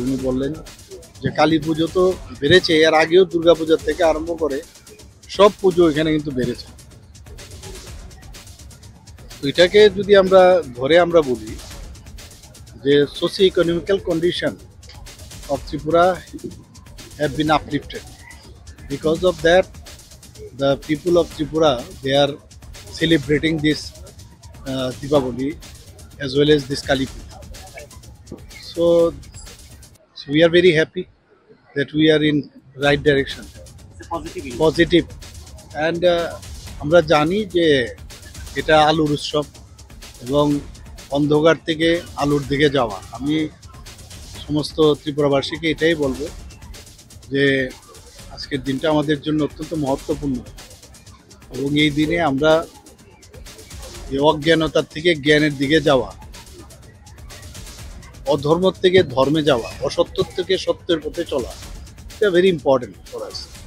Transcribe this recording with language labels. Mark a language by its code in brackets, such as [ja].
[bn] উনি বললেন যে কালী পুজো তো বেড়েছে, এর আগেও দুর্গা পূজার থেকে আরম্ভ করে সব পুজো এখানে কিন্তু বেড়েছে। তো এটাকে যদি আমরা ধরে আমরা বলি যে [en] Socio economical condition of Tripura have been uplifted. Because of that, the people of Tripura, they are celebrating this Deepavali as well as this Kali Puja. So we are very happy that we are in right direction. Positive. [bn] And আমরা জানি যে এটা আলুর উৎসব এবং অন্ধকার থেকে আলুর দিকে যাওয়া। আমি সমস্ত ত্রিপুরাবাসীকে এটাই বলবো যে আজকের দিনটা আমাদের জন্য অত্যন্ত মহত্বপূর্ণ, এবং এই দিনে আমরা অজ্ঞানতার থেকে জ্ঞানের দিকে যাওয়া, অধর্ম থেকে ধর্মে যাওয়া, অসত্য থেকে সত্যের পথে চলা, এটা [en] Very important for us.